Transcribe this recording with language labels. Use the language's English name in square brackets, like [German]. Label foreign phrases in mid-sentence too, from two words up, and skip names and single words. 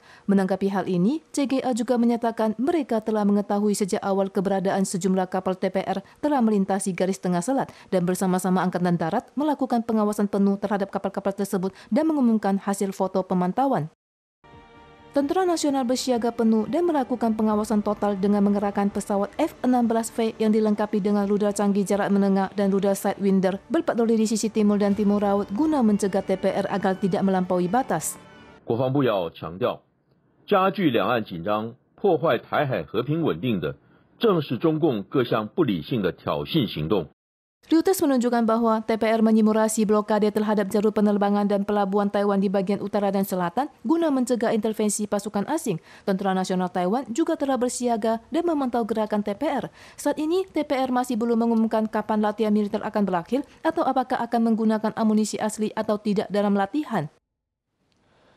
[Indonesian] Menanggapi hal ini, CGA juga menyatakan mereka telah mengetahui sejak awal keberadaan sejumlah kapal TPR telah melintasi garis tengah selat dan bersama-sama Angkatan Darat melakukan pengawasan penuh terhadap kapal-kapal tersebut dan mengumumkan hasil foto pemantauan. Tentara Nasional bersiaga penuh dan melakukan pengawasan total dengan mengerahkan pesawat F-16V yang dilengkapi dengan rudal canggih jarak menengah dan rudal Sidewinder berpatroli di sisi timur dan timur laut guna mencegah TPR agar tidak melampaui batas. [Chinese] 国防部要强调，加剧两岸紧张、破坏台海和平稳定的，正是中共各项不理性的挑衅行动。 [Indonesian] Reuters menunjukkan bahwa TPR menyimulasi blokade terhadap jalur penerbangan dan pelabuhan Taiwan di bagian utara dan selatan guna mencegah intervensi pasukan asing. Tentara Nasional Taiwan juga telah bersiaga dan memantau gerakan TPR. Saat ini, TPR masih belum mengumumkan kapan latihan militer akan berakhir atau apakah akan menggunakan amunisi asli atau tidak dalam latihan.